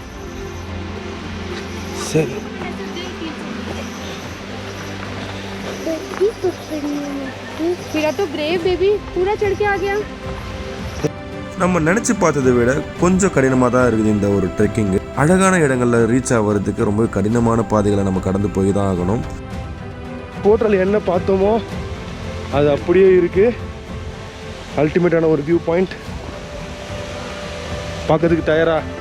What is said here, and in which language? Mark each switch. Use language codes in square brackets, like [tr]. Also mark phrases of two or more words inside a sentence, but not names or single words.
[ta] சரி, [hi] मेरा तो [en] brave baby [hi] पूरा चढ़ के आ गया. [ta] நம்ம நினச்சி பார்த்ததை விட கொஞ்சம் கடினமாக தான் இருக்குது இந்த ஒரு ட்ரெக்கிங்கு. அழகான இடங்களில் ரீச் ஆகிறதுக்கு ரொம்ப கடினமான பாதைகளை நம்ம கடந்து போய் தான் ஆகணும். ஹோட்டல் என்ன பார்த்தோமோ அது அப்படியே இருக்கு. அல்டிமேட்டான ஒரு [en] view point. [ta] பார்க்கறதுக்கு தயாரா?